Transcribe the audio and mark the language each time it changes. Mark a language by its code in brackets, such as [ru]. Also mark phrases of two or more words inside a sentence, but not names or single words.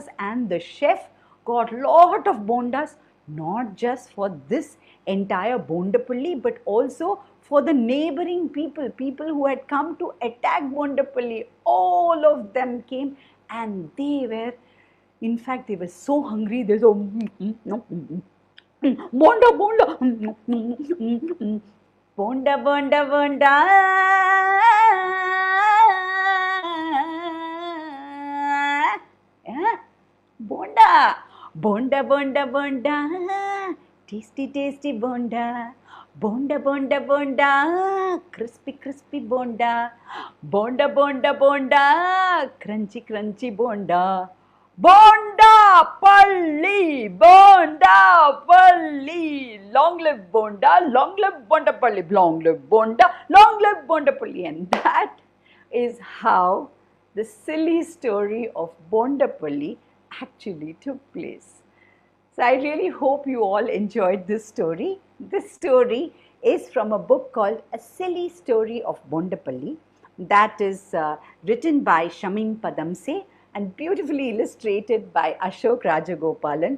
[en] And the chef got lot of bondas, not just for this entire Bondapalli, but also for the neighboring people who had come to attack Bondapalli. All of them came, and they were, in fact, they were so hungry. They said, bonda, bonda, bonda, bonda, bonda. Bonda, bonda, bonda, bonda. Tasty, tasty bonda. Bonda, bonda, bonda, crispy, crispy bonda. Bonda, bonda, bonda, crunchy, crunchy bonda. Bonda Palli, Bonda Palli. Long live Bonda, long live Bondapalli, long live Bonda, long live Bondapalli. And that is how the silly story of Bondapalli actually took place. So I really hope you all enjoyed this story. This story is from a book called A Silly Story of Bondapalli, that is written by Shamim Padamse and beautifully illustrated by Ashok Rajagopalan.